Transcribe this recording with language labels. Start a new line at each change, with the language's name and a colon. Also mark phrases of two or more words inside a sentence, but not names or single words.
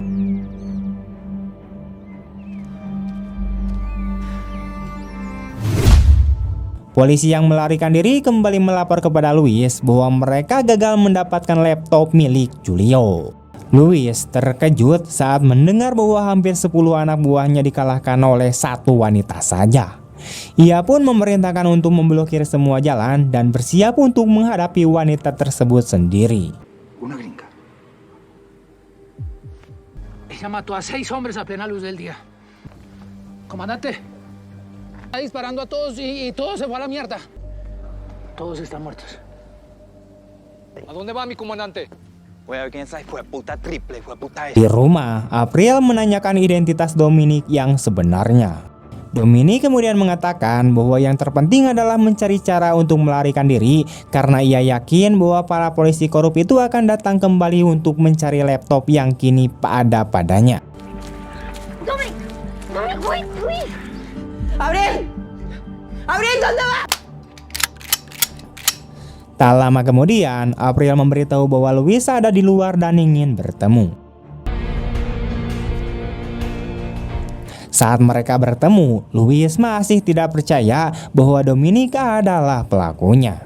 Indonesian: Polisi yang melarikan diri kembali melapor kepada Luis bahwa mereka gagal mendapatkan laptop milik Julio. Luis terkejut saat mendengar bahwa hampir 10 anak buahnya dikalahkan oleh satu wanita saja. Ia pun memerintahkan untuk memblokir semua jalan dan bersiap untuk menghadapi wanita tersebut sendiri.
Spanish: Una gringa. Ella mató a 6 hombres a plena luz del día. Comandante, está disparando a todos y todo se fue a la mierda. Todos están muertos. ¿A dónde va mi comandante? Voy a ver quién es esa hijueputa triple, hijueputa esa.
Indonesian: Di rumah, April menanyakan identitas Dominic yang sebenarnya. Dominic kemudian mengatakan bahwa yang terpenting adalah mencari cara untuk melarikan diri karena ia yakin bahwa para polisi korup itu akan datang kembali untuk mencari laptop yang kini ada padanya.
English: Dominic! Dominic, wait, please!
Spanish: ¡Abril! ¡Abril, ¿dónde vas?
Indonesian: Tak lama kemudian, April memberitahu bahwa Luis ada di luar dan ingin bertemu. Saat mereka bertemu, Luis masih tidak percaya bahwa Dominic adalah pelakunya.